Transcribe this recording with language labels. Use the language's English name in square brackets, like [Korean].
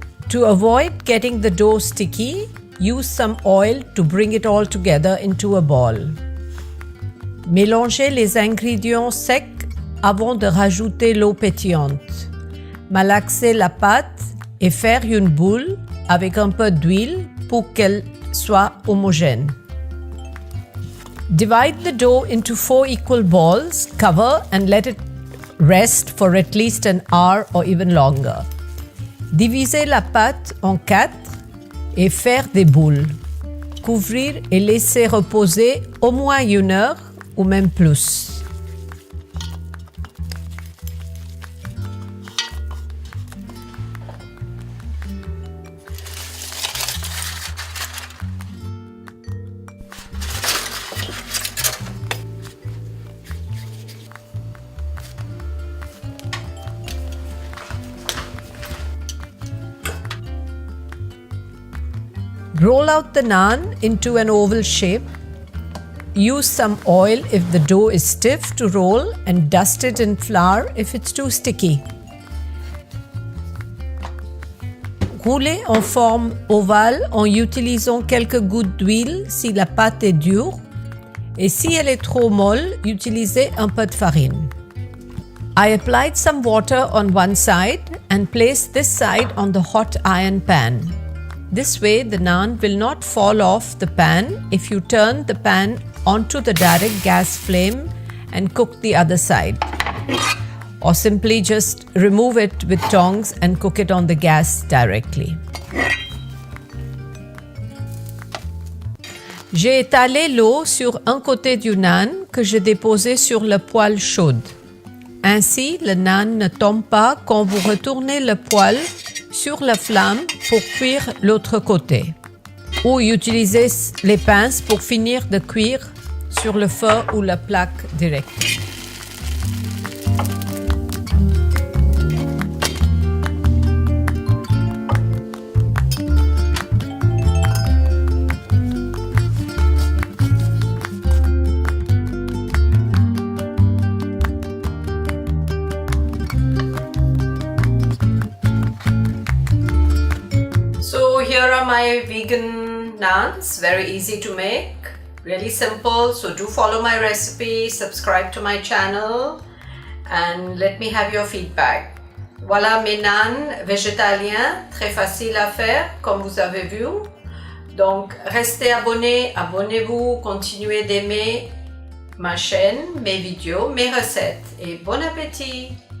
[English] To avoid getting the dough sticky, use some oil to bring it all together into a ball. [French] Mélangez les ingrédients secs avant de rajouter l'eau pétillante. Malaxez la pâte et faire une boule avec un peu d'huile pour qu'elle soit homogène. [English] Divide the dough into 4 equal balls, cover and let it rest for at least an hour or even longer. [French] Divisez la pâte en 4 et faire des boules. Couvrir et laisser reposer au moins 1 heure ou même plus. [English] Roll out the naan into an oval shape. Use some oil if the dough is stiff to roll and dust it in flour if it's too sticky. [French] Roulez en forme ovale en utilisant quelques gouttes d'huile si la pâte est dure et si elle est trop molle, utilisez un peu de farine. [English] I applied some water on one side and placed this side on the hot iron pan. This way, the naan will not fall off the pan if you turn the pan onto the direct gas flame and cook the other side. Or simply just remove it with tongs and cook it on the gas directly. [French] J'ai étalé l'eau sur un côté du naan que j'ai déposé sur la poêle chaude. Ainsi, le naan ne tombe pas quand vous retournez le poêle sur la flamme pour cuire l'autre côté. Ou utilisez les pinces pour finir de cuire sur le feu ou la plaque directe. [English] So here are my vegan naans, very easy to make, really simple. So do follow my recipe, subscribe to my channel and let me have your feedback. [French] Voilà mes naans végétaliens, très facile à faire comme vous avez vu. Donc restez abonnés, abonnez-vous, continuez d'aimer ma chaîne, mes vidéos, mes recettes et bon appétit!